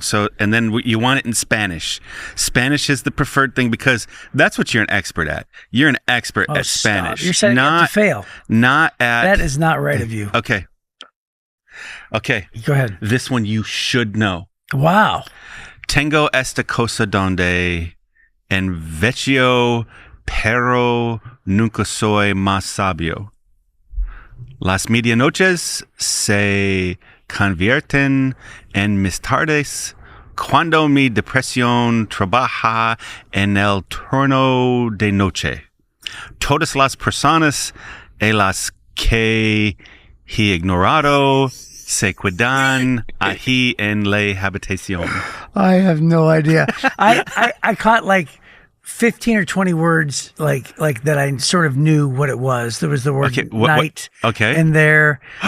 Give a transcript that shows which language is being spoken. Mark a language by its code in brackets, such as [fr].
[en] So, and then you want it in Spanish. Spanish is the preferred thing because that's what you're an expert at. You're an expert at Spanish. You're setting up to fail. That is not right of you. Okay. Go ahead. This one you should know. Wow. [es] Tengo esta cosa donde en vecchio pero nunca soy más sabio. Las medianoches se convierten en mis tardes cuando mi depresión trabaja en el turno de noche. Todas las personas a las que he ignorado se quedan aquí en la habitación. [en] I have no idea. I caught like 15 or 20 words like that I sort of knew what it was. There was the word night in there.